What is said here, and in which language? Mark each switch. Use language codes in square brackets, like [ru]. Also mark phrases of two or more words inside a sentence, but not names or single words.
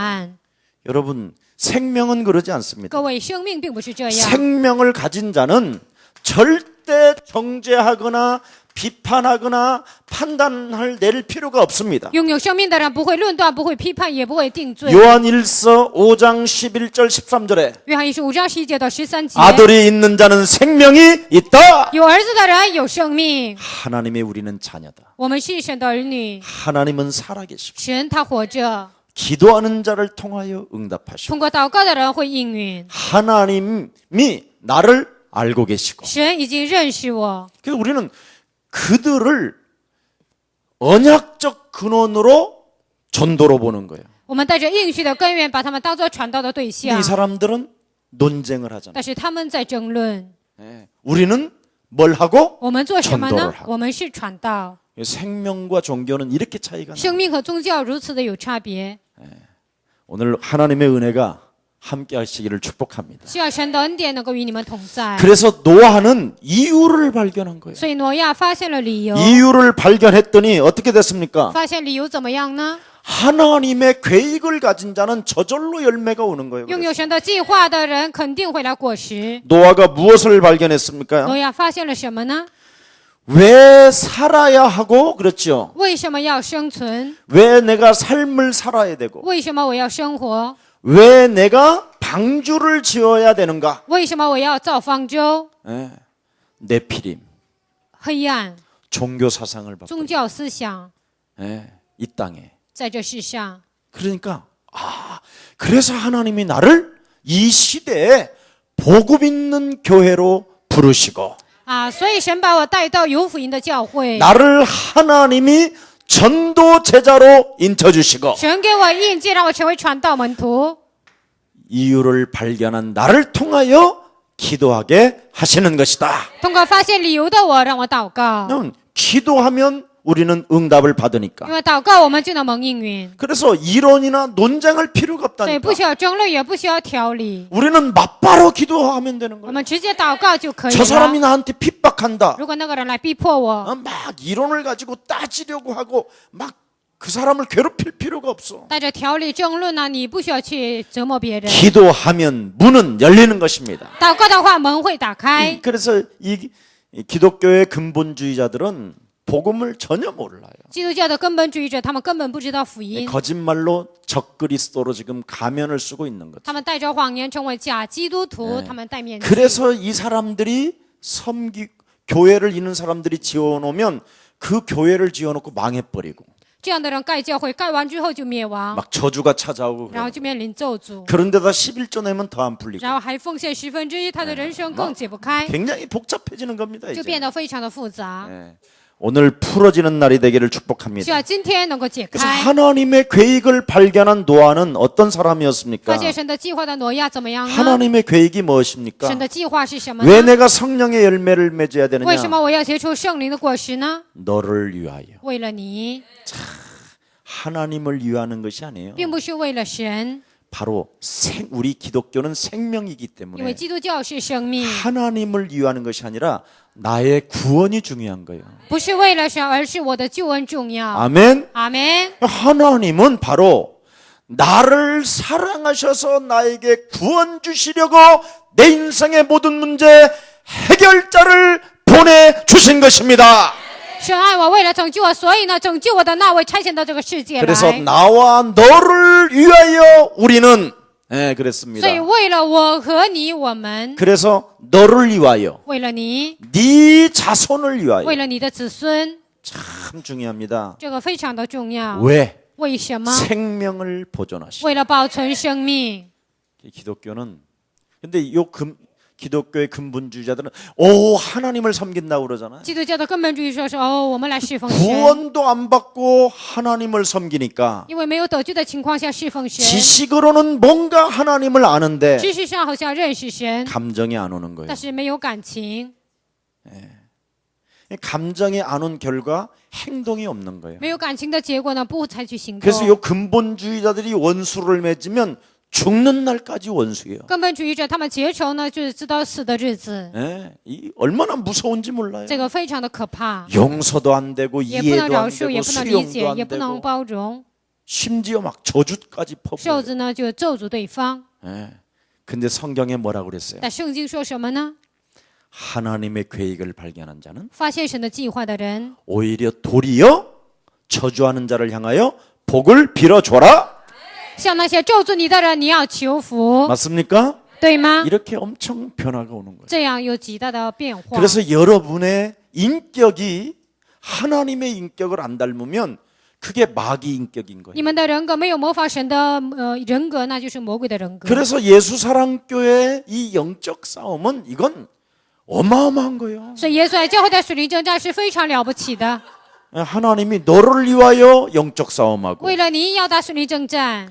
[zh] 不让人求告基督的名字，靠着基督不让人得到答案。 [ko] 여러분, 생명은 그러지 않습니다. [zh] 各位，生命并不是这样。 [ko] 생명을 가진 자는 절대 정죄하거나 비판하거나 판단을 내릴 필요가 없습니다. [zh] 拥有生命的人不会论断，不会批判，也不会定罪。 [ko] 요한일서 5장 11절 13절에 [zh] 约翰一书5章11节到13节， [ko] 아들이 있는 자는 생명이 있다. [zh] 有儿子的人有生命。 [ko] 하나님의 우리는 자녀다. [zh] 我们是神的儿女， [ko] 하나님은 살아계시고 [zh] 神他活着， [ko] 기도하는 자를 통하여 응답하시고 [zh] 通过祷告的人会应允。 [ko] 하나님이 나를 알고 계시고 [zh] 神已经认识我， [ko] 그래서 우리는 그들을 언약적 근원으로 전도로 보는 거예요. [zh] 我们带着应许的根源，把他们当作传道的对 [ko] 근데 [zh] 象 [ko] 이 。 사람들은 논쟁을 하잖아요. [zh] 但是他们在争论， [ko] 우리는 뭘 하고 [zh] 我们做什么 [ko] 전도를 [zh] 呢？ [ko] 하고 [zh] 我们是传道。 [ko] 생명과 종교는 이렇게 차이가 나요. [zh] 生命和宗教如此的有差别， [ko] 오늘 하나님의 은혜가 함께 하시기를 축복합니다. [zh] 希望神的恩典能够与你们同在。 [ko] 그래서 노아는 이유를 발견한 거예요. [zh] 所以挪亚发现了理由， [ko] 이유를 발견했더니 어떻게 됐습니까? [zh] 发现理由怎么样呢？ [ko] 하나님의 계획을 가진 자는 저절로 열매가 오는 거예요. [zh] 拥有神的计划的人肯定会来果实。 [ko] 노아가 무엇을 발견했습니까? [zh] 挪亚发现了什么呢？ [ko] 왜 살아야 하고 그렇죠? [zh] 为什么要生存？ [ko] 왜 내가 삶을 살아야 되고 [zh] 为什么我要生活？ [ko] 왜 내가 방주를 지어야 되는가? [zh] 为什么我要造方舟？ [ko] 네피림 [zh] 黑暗、 [ko] 종교 사상을 받고 [zh] 宗教思想 [ko] 이 땅에 [zh] 在这世上， [ko] 그러니까 그래서 하나님이 나를 이 시대에 복음 있는 교회로 부르시고 [zh] 所以神把我带到有福音的教会， [ko] 나를 하나님이 전도 제자로 인쳐주시고 [zh] 神给我印记，让我成为传道门徒。 [ko] 이유를 발견한 나를 통하여 기도하게 하시는 것이다. [zh] 通过发现理由的我，让我祷告， [ko] 왜냐하면 기도하면 우리는 응답을 [zh] 因 [ko] 받으니까. [zh] 为祷告我们就能蒙应允， [ko] 그래서 이론이나 논쟁할 필요가 [zh] 所以不 [ko] 없다니까. [zh] 需要争论，也不需要条理， [ko] 우리는 맞바로 기도하면 되는 [zh] 我 [ko] 거예요. [zh] 们直接祷告就可以 [ko] 저 [zh] 了 [ko] 사람이 。 나한테 핍박한다. [zh] 如果那个人来逼迫我， [ko] 막 이론을 가지고 따지려고 하고 막 그 사람을 괴롭힐 필요가 없어. [zh] 带着条理争论呢，你不需要去折磨别人。 [ko] 기도하면 문은 열리는 것입니다. [zh] 祷告的话，门会打开。 [ko] 그래서 이 기독교의 근본주의자들은 복음을 전혀 몰라요. [zh] 基督教的根本主义者，他们根本不知道福音， [ko] 거짓말로 적그리스도로 지금 가면을 쓰고 있는 거죠. [zh] 他们带着谎言成为假基督徒，他们戴面具。 [ko] 그래서 이 사람들이 교회를 이는 사람들이 지어놓으면 그 교회를 지어놓고 망해버리고 [zh] 这样的人盖教会，盖完之后就灭亡， [ko] 막 저주가 찾아오고 [zh] 然后 [ko] 그래요. [zh] 就面临咒诅， [ko] 그런데다 11조 내면 더 안 풀리고 [zh] 然后还奉献1/10，他的人生更解不开， [ko] 굉장히 복잡해지는 겁니다. [zh] 就 [ko] 이제. [zh] 变得非常的复杂。 [ko] 오늘 풀어지는 날이 되기를 축복합니다. [zh] 希望今天能够解 [ko] 그래서 [zh] 开。 [ko] 하나님의 계획을 발견한 노아는 어떤 사람이었습니까? [zh] 发现神的计划的挪亚怎么样呢？ [ko] 하나님의 계획이 무엇입니까? [zh] 神的计划是什么 [ko] 왜 [zh] 呢？ [ko] 내가 성령의 열매를 맺어야 [zh] 为什 [ko] 되느냐? [zh] 么我要结出圣灵的果实呢？ [ko] 너를 위하여. [zh] 为了你， [ko] 하나님을 위하는 것이 아니에요. [zh] 并不是为了神， [ko] 바로 우리 기독교는 생명이기 [zh] 因为 [ko] 때문에 [zh] 基督教是生命， [ko] 하나님을 위하는 것이 아니라 나의 구원이 중요한 거예요. [zh] 不是为了神，而是我的救恩重要。 [ko] 아멘. [zh] 阿门。 [ko] 하나님은 바로 나를 사랑하셔서 나에게 구원 주시려고 내 인생의 모든 문제 해결자를 보내 주신 것입니다. [zh] 神爱我，为了拯救我，所以呢，拯救我的那位差遣到这个世界 [ko] 그래서 [zh] 来。 [ko] 나와 너를 위하여 우리는 [zh] 所以 [ko] 그랬습니다. [zh] 为了我和你，我们 [ko] 그래서 너를 위하여 [zh] 为了你， [ko] 네 자손을 위하여 [zh] 为了你的子孙， [ko] 참 중요합니다. [zh] 这个非常的重要。 [ko] 왜? [zh] 为什么？ [ko] 생명을 보존하시고 [zh] 为了保存生命。 [ko] 기독교는 근데 기독교의 근본주의자들은 하나님을 섬긴다고 그러잖아요. [zh] 基督教的根本主义说是我们来侍奉神， [ko] 구원도 안 받고 하나님을 섬기니까 [zh] 因为没有得救的情况下侍奉神， [ko] 지식으로는 뭔가 하나님을 아는데 [zh] 知识上好像认识神， [ko] 감정이 안 오는 거예요. [zh] 但是没有感情， [ko] 감정이 안 온 결과 행동이 없는 거예요. [zh] 没有感情的结果呢，不采取行 [ko] 그래서 이 [zh] 动。 [ko] 근본주의자들이 원수를 맺으면 죽는 날까지 원수예요. [zh] 根本主义者他们结仇呢，就是直到死的日子， [ko] 이 얼마나 무서운지 몰라요. [zh] 这个非常的可怕， [ko] 용서도 안 되고 [zh] 也不能 [ko] 이해도 [zh] 饶 [ko] 안 [zh] 恕，也 [ko] 되고 [zh] 不能理解， [ko] 수용도 [zh] 也 [ko] 안 [zh] 不能 [ko] 되고 [zh] 包容， [ko] 심지어 막 저주까지 [zh] 兽 [ko] 퍼부어요. [zh] 子呢就咒诅对方。 [ko] 예. 근데 성경에 뭐라고 그랬어요? [zh] 但圣经说什么呢？ [ko] 하나님의 계획을 발견한 자는 [zh] 发现神的计划的人， [ko] 오히려 도리어 저주하는 자를 향하여 복을 빌어줘라. [zh] 向那些咒诅你的人，你要求福， [ko] 맞습니까? [zh] 对吗？ [ko] 이렇게 엄청 변화가 오는 거예요. [zh] 这样有极大的变化。 [ko] 그래서 여러분의 인격이 하나님의 인격을 안 닮으면 그게 마귀 인격인 거예요. [zh] 你们的人格没有模仿神的人格，那就是魔鬼的人格。 [ko] 그래서 예수사랑교회 이 영적 싸움은 이건 어마어마한 거예요. [zh] 所以耶稣爱教会的属灵征战是非常了不起的。 [ko] 하나님이 너를 위하여 영적 싸움하고 [zh] 为了你要打属灵征战，